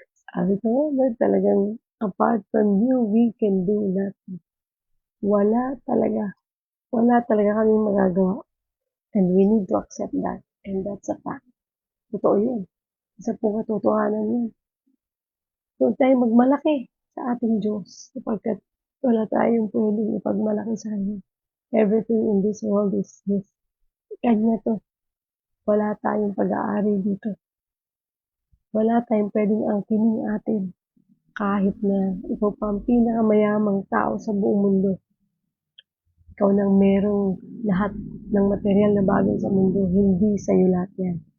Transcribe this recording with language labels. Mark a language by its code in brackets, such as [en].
[tl] Sabi ko, [en] Lord, [tl] talagang [en] apart from you, we can do nothing. [tl] Wala talaga. Wala talaga kaming magagawa. [en] And we need to accept that. And that's a fact. [tl] Totoo yun. Isa po katotohanan yun. Huwag tayong magmalaki sa ating Diyos sapagkat wala tayong pwedeng ipagmalaki sa Kanya. [en] Everything in this world is His. [tl] Kanya to. Wala tayong pag-aari dito. Wala tayong pwedeng angkinin atin kahit na ikaw pa ang pinakamayamang tao sa buong mundo. Ikaw nang merong lahat ng material na bagay sa mundo, hindi sa'yo lahat yan.